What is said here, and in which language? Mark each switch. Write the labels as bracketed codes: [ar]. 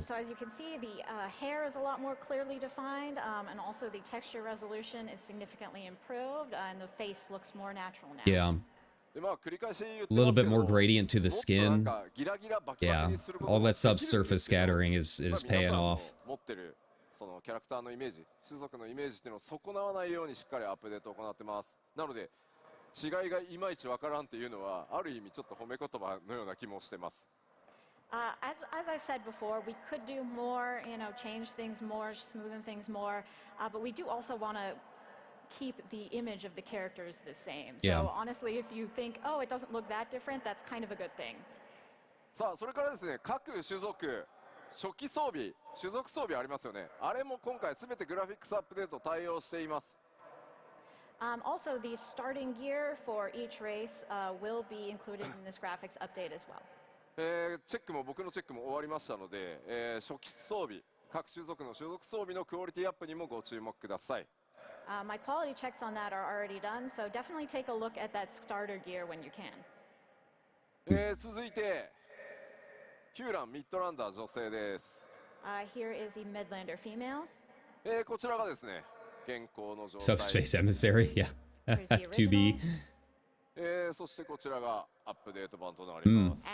[en] So as you can see, the hair is a lot more clearly defined, and also the texture resolution is significantly improved, and the face looks more natural now. Yeah, a little bit more gradient to the skin. Yeah, all that subsurface scattering is paying off. [ja] そのキャラクターのイメージ、種族のイメージっていうのを損なわないようにしっかりアップデートを行ってます。なので違いがいまいちわからんっていうのはある意味ちょっと褒め言葉のような気もしてます。 [en] As I've said before, we could do more, change things more, smoothen things more, but we do also want to keep the image of the characters the same. So Yeah. honestly, if you think, oh, it doesn't look that different, that's kind of a good thing. [ja] さあそれからですね、各種族初期装備、種族装備ありますよね。あれも今回すべてグラフィックスアップデート対応しています。 [en] Also, the starting gear for each race will be included in this graphics update as well. [ja] チェックも僕のチェックも終わりましたので、初期装備、各種族の種族装備のクオリティアップにもご注目ください。 [en] My quality checks on that are already done, so definitely take a look at that starter gear when you can. [ja] 続いて、ヒューランミッドランダー女性です。 [en] Here is the Midlander female. [ja] こちらがですね、現行の状態。 [en] Subspace Emissary, yeah. Here's the 2B. original. [ja] そしてこちらがアップデート版となります。